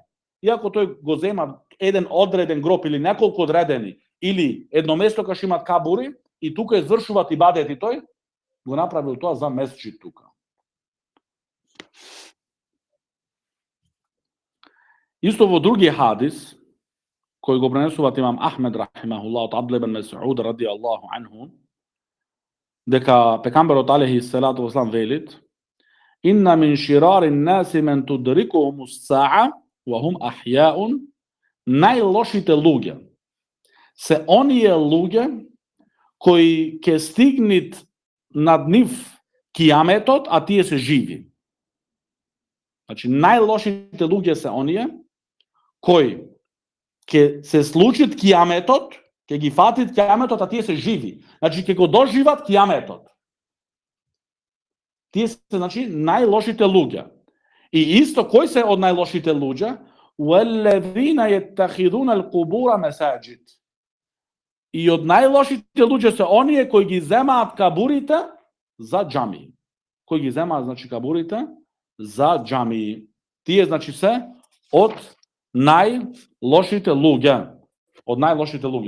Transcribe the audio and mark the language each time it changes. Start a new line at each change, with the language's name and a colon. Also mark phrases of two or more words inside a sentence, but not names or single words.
Macedonian: Иако тој го зема еден одреден гроб или неколку одредени или едно место кај што имат кабури и тука извршуваат ибадети, тој го направил тоа за месџид тука. Исто во други хадис, кој го пренесуваат имам Ахмед рахимахуллах од Абдулlah ибн Мас'уд
Arabic: رضي الله عنه,
Macedonian: дека пекамберот
Arabic: عليه الصلاة والسلام
Macedonian: велит:
Arabic: "إن من شرار الناس من تدركهم الساعة وهم أحياء",
Macedonian: најлошите луѓе се оние луѓе кои ќе стигнат над нив кијаметот, а тие се живи. Значи најлошите луѓе се оние кои ќе се случат кијаметот, ќе ги фатит кијаметот, а тие се живи. Значи ќе го доживат кијаметот. Тие се значи најлошите луѓе. И исто кои се од најлошите луѓе?
Arabic: والذين يتخذون القبور مساجد.
Macedonian: И од најлошите луѓе се оние кои ги земаат кабурите за џами. Кои ги земаат значи кабурите за џами. Тие значи се од најлошите луѓе. Од најлошите луѓе.